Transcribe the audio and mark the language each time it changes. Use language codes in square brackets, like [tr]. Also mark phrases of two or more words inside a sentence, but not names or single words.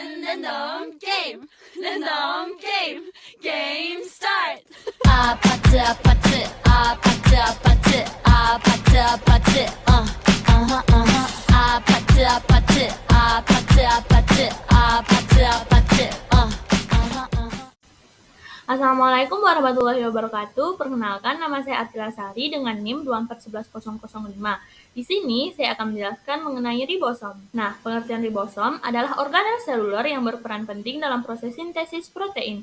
[en] random game, random game, game start. [ko] 아파트 아파트 아파트 아파트 아파트 아파트 아파트 아파트 아파트 아파트 아파트 아파트 [ar] السلام عليكم ورحمة الله وبركاته. [id] Perkenalkan, nama saya Atila Sari dengan NIM 2411005. Di sini saya akan menjelaskan mengenai ribosom. Nah, pengertian ribosom adalah organel seluler yang berperan penting dalam proses sintesis protein.